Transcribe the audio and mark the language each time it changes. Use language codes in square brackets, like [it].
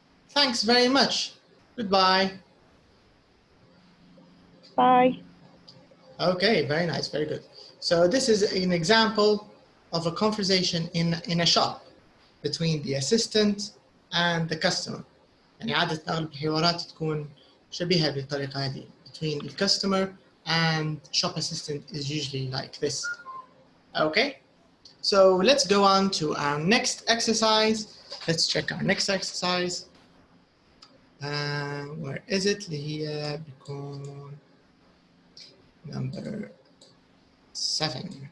[en] Thanks very much. Goodbye. Bye. Okay, very nice, very good. So this is an example of a conversation in a shop between the assistant and the customer. [ar] يعني عادة أغلب الحوارات تكون شبيهة بالطريقة هذه. [en] Between the customer and shop assistant is usually like this. Okay, so let's go on to our next exercise. Let's check our next exercise. Where is it? [ar] اللي هي بيكون number 7.